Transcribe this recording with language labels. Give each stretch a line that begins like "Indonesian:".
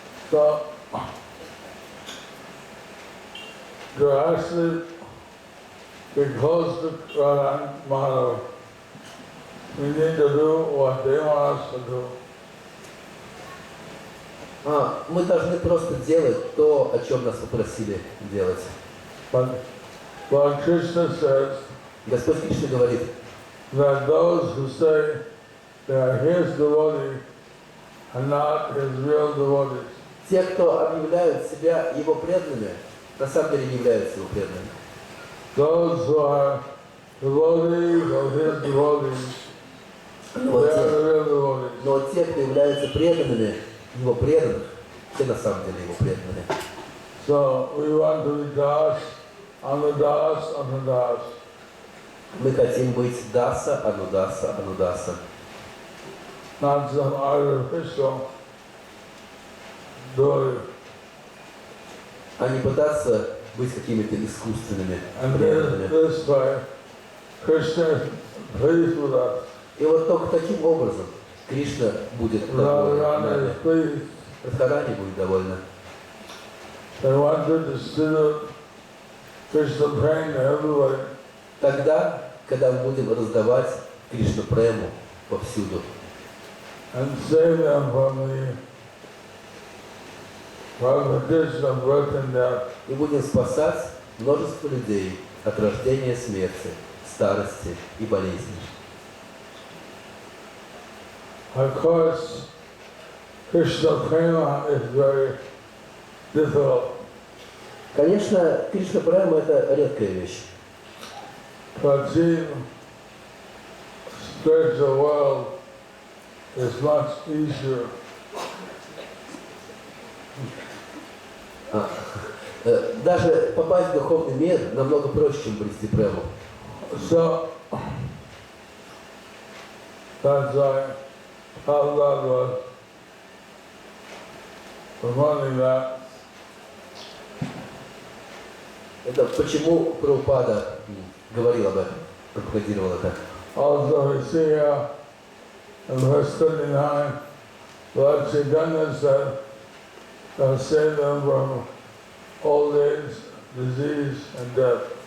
English: So, to actually be close to Radha Madhava, we need to do what they want us to do.
Russian: Мы должны просто делать то, о чем нас попросили делать.
English: But Lord Krishna says
Russian: Господь Кришна говорит,
English: that those who say they are His devotees are not His real devotees.
Russian: те, кто объявляют себя Его преданными, на самом деле не являются Его преданными.
English: Those who are devotees of His devotees, they are the real devotees.
Russian: Но те, кто являются преданными Его преданных, те на самом деле Его преданными.
English: So we want to be Das, Anudas, Anudas.
Russian: Мы хотим быть Даса, Анудаса, Анудаса.
English: Not some artificial devotee.
Russian: А не пытаться быть какими-то искусственными
English: And
Russian: преданными.
English: this way, Krishna is pleased with us.
Russian: И вот только таким образом Кришна будет доволен
English: Radharani
Russian: нами.
English: is pleased.
Russian: Радхарани будет довольна.
English: They want to distribute Krishna praying to everybody.
Russian: Тогда, когда мы будем раздавать Кришна прему повсюду
English: And save them from the condition of birth and death.
Russian: и будем спасать множество людей от рождения, смерти, старости и болезней.
English: Of course, Krishna prema is very difficult.
Russian: Конечно, Кришна према это редкая вещь.
English: To achieve spiritual world is much easier.
Russian: Даже попасть в духовный мир намного проще, чем обрести прему.
English: So that's why Prabhupada was promoting that.
Russian: Это почему Прабхупада говорил об этом, пропагандировал это.
English: Also we see in verse 39, Lord Chaitanya said, save them from old age, disease and death.